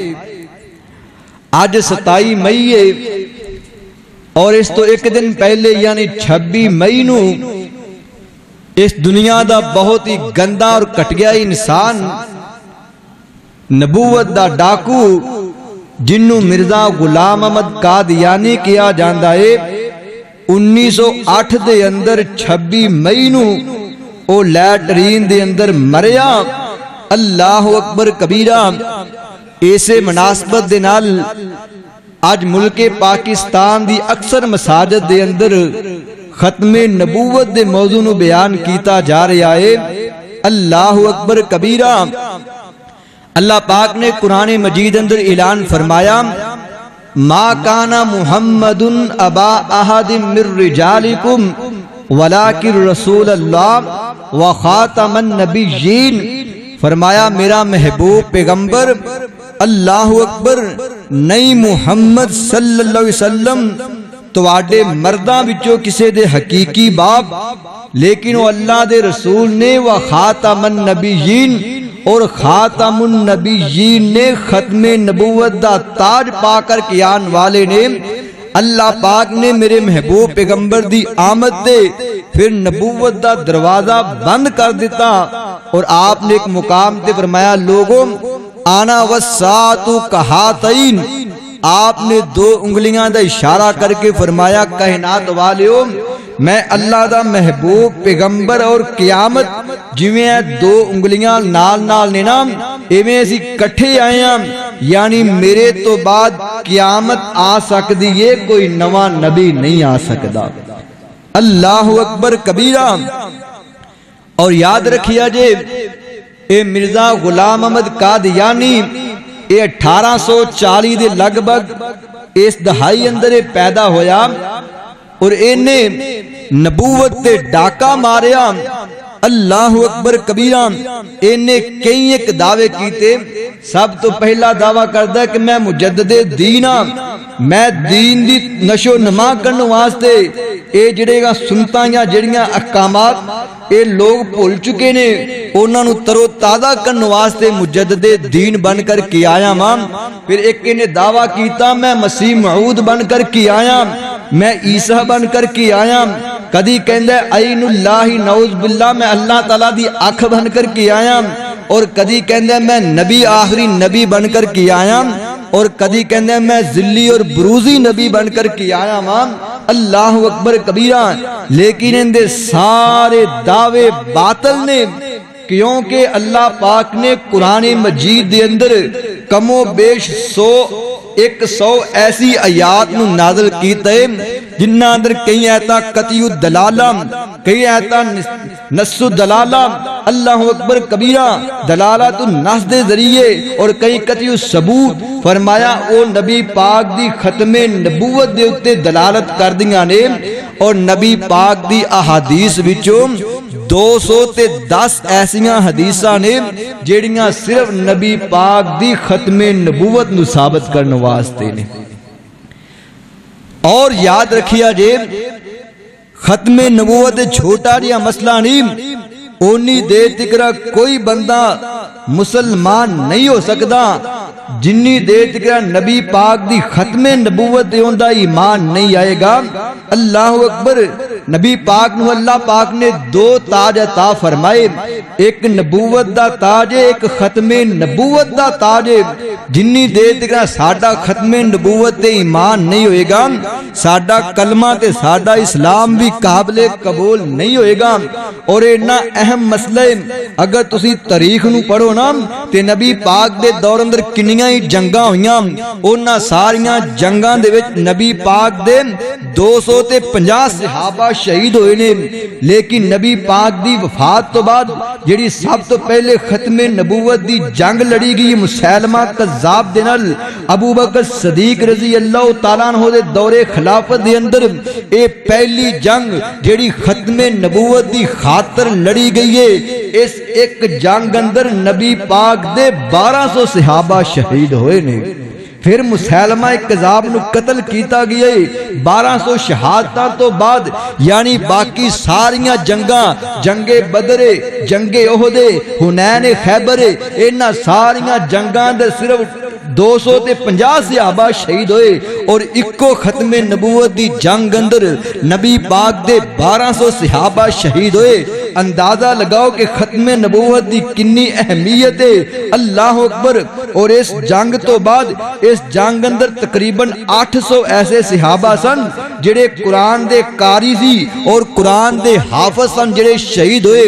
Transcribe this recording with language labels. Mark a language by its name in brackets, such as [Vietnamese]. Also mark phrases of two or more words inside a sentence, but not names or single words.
[Punjabi] آج 27 مئی ہے اور اس تو ایک دن پہلے یعنی 26 مئی نو اس دنیا دا بہت ہی گندا اور کٹگیا انسان نبوت دا ڈاکو جنوں مرزا غلام احمد قادیانی کیا جاندا ہے 1908 دے اندر 26 مئی نو او لیٹرین دے اندر مریا۔ [Arabic] اللہ اکبر کبیرہ۔ [Punjabi] ایسے مناسبت دے نال اج ملک پاکستان دی اکثر مساجد دے اندر ختم نبوت دے موضوع نو بیان کیتا جا رہا ہے۔ [Arabic] اللہ اکبر کبیرہ۔ [Punjabi] اللہ پاک نے قرآن مجید اندر اعلان فرمایا [Arabic] ما کان محمد ابا احد من رجالکم ولکن رسول اللہ وخاتم النبیین۔ [Punjabi] فرمایا میرا محبوب پیغمبر [Arabic] اللہ اکبر [Punjabi] نہیں محمد [Arabic] صلی اللہ علیہ وسلم [Punjabi] تواڈے مرداں وچوں کسے دے حقیقی باپ، لیکن وہ اللہ دے رسول نے [Arabic] وخاتم النبیین، [Punjabi] اور [Arabic] خاتم النبیین [Punjabi] نے ختم نبوت دا تاج پا کر کے آن والے نے۔ اللہ پاک نے میرے محبوب پیغمبر دی آمد تے پھر نبوت دا دروازہ بند کر دیتا، اور آپ نے ایک مقام تے فرمایا لوگوں [Arabic] آنا والساعۃ کہاتین۔ [Punjabi] آپ نے 2 انگلیاں دا اشارہ کر کے فرمایا کائنات والیو میں اللہ دا محبوب پیغمبر اور قیامت جویں 2 انگلیاں نال نال نے نا ایویں اسی کٹھے آئے ہیں، یعنی میرے تو بعد قیامت آ سکتی ہے، کوئی نواں نبی نہیں آ سکتا۔ [Arabic] اللہ اکبر کبیرہ۔ [Punjabi] اور یاد رکھیا جے اے مرزا غلام احمد قادیانی اے 1840 دے لگ بھگ اس دہائی اندر پیدا ہویا، اور اینے نبوت تے ڈاکا ماریا۔ [Arabic] اللہ اکبر کبیرہ۔ [Punjabi] اینے کئی ایک دعوے کیتے۔ سب تو پہلا دعویٰ کردا ہے کہ میں مجدد دین ہاں، میں دین دی نشو نما کرنے واسطے اے جڑے گا سنتاں یا جڑیاں احکامات اے لوگ بھول چکے نے انہاں نو ترو تازہ کرنے واسطے مجدد دین بن کر کے آیا ماں۔ پھر ایک نے دعویٰ کیتا میں مسیح موعود بن کر کے آیا، میں عیسیٰ بن کر کے آیا۔ کدی کہندا ہے [Arabic] عین اللہ نعوذ باللہ [Punjabi] میں اللہ تعالیٰ دی آنکھ بن کر کے آیا، اور کدی کہندا ہے میں نبی آخری نبی بن کر کے آیا، اور کدی کہندا ہے میں ذلی اور بروزی نبی بن کر کے آیا ماں۔ [Arabic] اللہ اکبر کبیرہ۔ [Punjabi] لیکن ان دے سارے دعوے باطل نے، کیونکہ اللہ پاک نے قرآن مجید دے اندر کم و بیش 100 ایسی آیات نو نازل کیتے جنہ اندر کئی آیتاں [Arabic] قطعی الدلالہ، [Punjabi] کئی آیتاں [Arabic] نص الدلالہ، اللہ اکبر کبیرہ [Punjabi] دلالت النص دے ذریعے، اور کئی [Arabic] قطعی الثبوت۔ [Punjabi] فرمایا او نبی پاک دی ختم نبوت دے اتے دلالت کر دیاں نے، اور نبی پاک دی احادیث وچوں 210 ایسیاں حدیثاں نے جیڑیاں صرف نبی پاک دی ختم نبوت نو ثابت کرنے واسطے نے۔ اور یاد رکھیا جے ختم نبوت چھوٹا جہا مسئلہ نہیں، اونی دیر تک کوئی بندہ مسلمان نہیں ہو سکتا جنی دیر تک نبی پاک دی ختم نبوت اوندا ایمان نہیں آئے گا۔ [Arabic] اللہ اکبر۔ [Punjabi] نبی پاک نو اللہ پاک نے 2 تاج عطا فرمائے، ایک نبوت دا تاج ہے، ایک ختم نبوت دا تاج ہے۔ جنی دیر تک ساڈا ختم نبوت تے ایمان نہیں ہوئے گا، ساڈا کلمہ تے ساڈا اسلام بھی قابل قبول نہیں ہوئے گا۔ اور اینا اہم مسئلہ اگر تسی تاریخ نو پڑھو نا تے نبی پاک دے دور اندر کنیاں ہی جنگاں ہویاں، انہاں ساریاں جنگاں دے وچ نبی پاک دے 250 صحابہ شہید ہوئے نے، لیکن نبی پاک دی وفات تو بعد جڑی سب تو پہلے ختم نبوت دی جنگ لڑی گئی مسیلمہ کذاب دے نال ابو بکر صدیق [Arabic] رضی اللہ تعالیٰ عنہ [Punjabi] دے دور خلافت دے اندر، اے پہلی جنگ جڑی ختم نبوت دی خاطر لڑی گئی ہے، اس ایک جنگ اندر نبی پاک دے 1200 صحابہ شہید ہوئے نے۔ پھر مسیلمہ کذاب نو قتل کیتا گیا ہے 1200 شہادتاں تو بعد، یعنی باقی ساریاں جنگاں، جنگ بدر، جنگ احد، حنین، خیبر، انہاں ساریاں جنگاں دے صرف 250 صحابہ شہید ہوئے، اور اکو ختم نبوت دی جنگ اندر نبی پاک دے 1200 صحابہ شہید ہوئے۔ اندازہ لگاؤ کہ ختم نبوت دی کنی اہمیت ہے. [Arabic] اللہ اکبر. [Punjabi] اور اس جنگ تو بعد اس جنگ اندر تقریباً 800 ایسے صحابہ سن جڑے قرآن دے قاری سی اور قرآن دے حافظ سن جڑے شہید ہوئے.